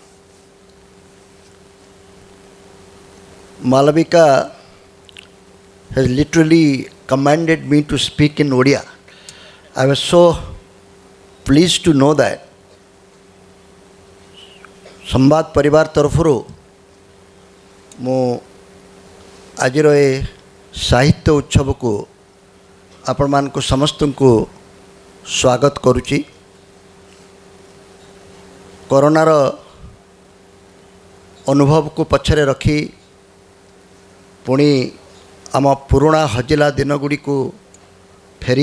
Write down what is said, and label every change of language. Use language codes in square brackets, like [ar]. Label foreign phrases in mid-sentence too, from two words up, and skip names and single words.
[en] Malavika has literally commanded me to speak in Odia. I was so pleased to know that. [or] Sambad Paribar Tarafuru ମୁଁ ଆଜିର ଏ ସାହିତ୍ୟ ଉତ୍ସବକୁ ଆପଣମାନଙ୍କୁ ସମସ୍ତଙ୍କୁ ସ୍ୱାଗତ କରୁଛି। କରୋନାର ଅନୁଭବକୁ ପଛରେ ରଖି ପୁଣି ଆମ ପୁରୁଣା ହଜିଲା ଦିନଗୁଡ଼ିକୁ ଫେରି